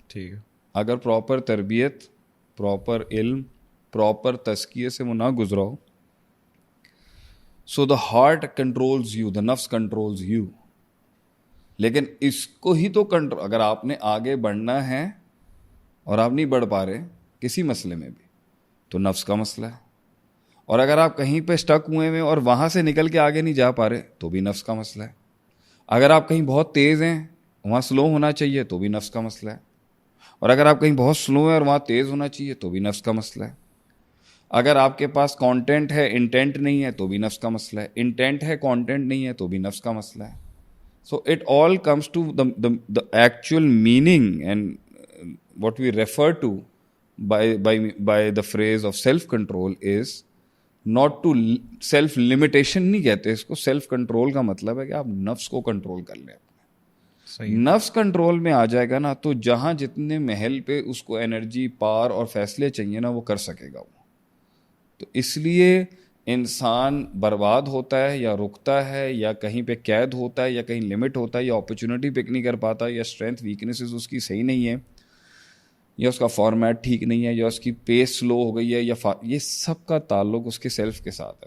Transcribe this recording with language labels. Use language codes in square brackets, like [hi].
[ur] ٹھیک ہے, اگر پراپر تربیت, پراپر علم, پراپر تزکیے سے وہ نہ گزرا ہو. [en] So the heart controls you, the نفس controls you. [ur] لیکن اس کو ہی تو کنٹرول, اگر آپ نے آگے بڑھنا ہے اور آپ نہیں بڑھ پا رہے کسی مسئلے میں بھی تو نفس کا مسئلہ ہے. اور اگر آپ کہیں پہ اسٹک ہوئے ہیں اور وہاں سے نکل کے آگے نہیں جا پا رہے تو بھی نفس کا مسئلہ ہے. اگر آپ کہیں بہت تیز ہیں وہاں سلو ہونا چاہیے تو بھی نفس کا مسئلہ ہے, اور اگر آپ کہیں بہت سلو ہے اور وہاں تیز ہونا چاہیے تو بھی نفس کا مسئلہ ہے. اگر آپ کے پاس کانٹینٹ ہے انٹینٹ نہیں ہے تو بھی نفس کا مسئلہ ہے, انٹینٹ ہے کانٹینٹ نہیں ہے تو بھی نفس کا مسئلہ ہے. So it all comes to [en] the actual meaning and what we refer to by the phrase of self control is not to self limitation. [ur] نہیں کہتے اس کو, سیلف کنٹرول کا مطلب ہے کہ آپ نفس کو کنٹرول کر لیں. نفس کنٹرول میں آ جائے گا نا تو جہاں جتنے محل پہ اس کو انرجی, پاور اور فیصلے چاہیے نا وہ کر سکے گا وہ. تو اس لیے انسان برباد ہوتا ہے یا رکتا ہے یا کہیں پہ قید ہوتا ہے یا کہیں لمٹ ہوتا ہے یا اپرچونٹی پک نہیں کر پاتا یا اسٹرینتھ ویکنیسز اس کی صحیح نہیں ہے یا اس کا فارمیٹ ٹھیک نہیں ہے یا اس کی پیس سلو ہو گئی ہے یا یہ سب کا تعلق اس کے سیلف کے ساتھ ہے.